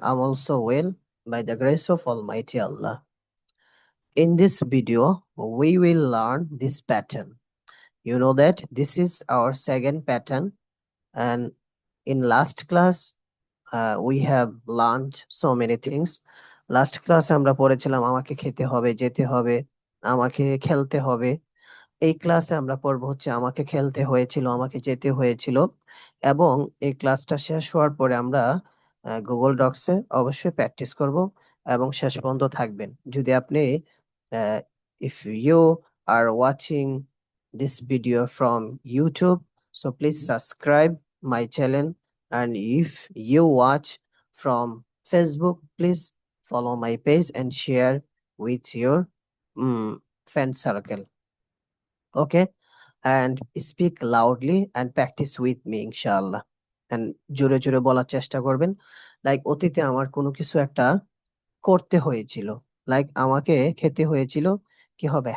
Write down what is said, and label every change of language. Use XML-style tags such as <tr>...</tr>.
<en>I'm also well by the grace of Almighty Allah. In this video, we will learn this pattern. You know that this is our second pattern, and in last class, we have learned so many things.</en> <bn>Last ক্লাসে আমরা পড়েছিলাম আমাকে খেতে হবে, যেতে হবে, আমাকে খেলতে হবে। এই ক্লাসে আমরা পড়বো হচ্ছে আমাকে খেলতে হয়েছিল, আমাকে যেতে হয়েছিল। এবং এই ক্লাসটা শেষ হওয়ার পরে আমরা গুগল ডক্সে অবশ্যই প্র্যাকটিস করব এবং শেষ পর্যন্ত থাকবেন। যদি আপনি</bn> <en>If you are watching this video from YouTube, so please subscribe my channel, and if you watch from Facebook, please follow my page and share with your friend circle. Okay, and speak loudly and practice with me ইনশাআল্লাহ।</en> <bn>and জোরে জোরে বলার চেষ্টা করবেন। Like অতীতে আমার কোনো কিছু একটা করতে হয়েছিল, লাইক আমাকে খেতে হয়েছিল, কি হবে?</bn>